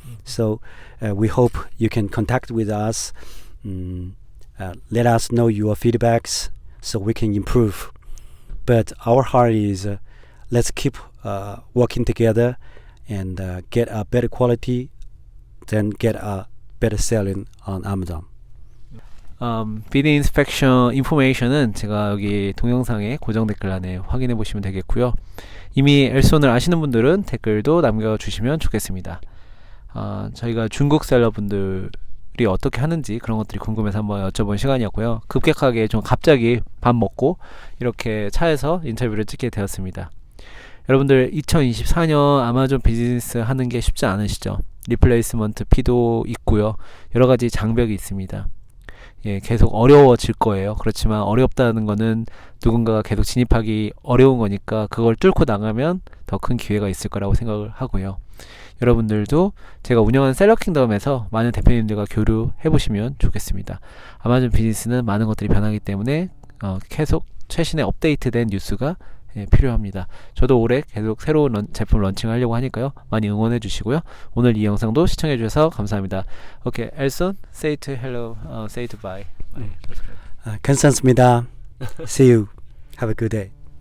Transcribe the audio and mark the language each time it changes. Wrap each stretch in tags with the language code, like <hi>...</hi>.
<en>So we hope you can contact with us, let us know your feedbacks so we can improve. But our heart is let's keep working together and get a better quality, then get a better selling on Amazon.</en> <ko>비드 인스펙션 인포메이션은 제가 여기 동영상에 고정 댓글란에 확인해 보시면 되겠고요. 이미 엘손을 아시는 분들은 댓글도 남겨주시면 좋겠습니다. 저희가 중국 셀러분들이 어떻게 하는지 그런 것들이 궁금해서 한번 여쭤본 시간이었고요. 급격하게 좀 갑자기 밥 먹고 이렇게 차에서 인터뷰를 찍게 되었습니다. 여러분들 2024년 아마존 비즈니스 하는 게 쉽지 않으시죠? 리플레이스먼트 피도 있고요. 여러 가지 장벽이 있습니다. 계속 어려워질 거예요. 그렇지만 어렵다는 거는 누군가가 계속 진입하기 어려운 거니까 그걸 뚫고 나가면 더 큰 기회가 있을 거라고 생각을 하고요. 여러분들도 제가 운영하는 셀러킹덤에서 많은 대표님들과 교류해 보시면 좋겠습니다. 아마존 비즈니스는 많은 것들이 변하기 때문에 계속 최신의 업데이트된 뉴스가 필요합니다. 저도 올해 계속 새로운 제품 런칭하려고 하니까요. 많이 응원해 주시고요. 오늘 이 영상도 시청해 주셔서 감사합니다.</ko> <en>Okay, Elson, say to hello, say to bye.</en> <ko>괜찮습니다.</ko> <en>See you. Have a good day.</en>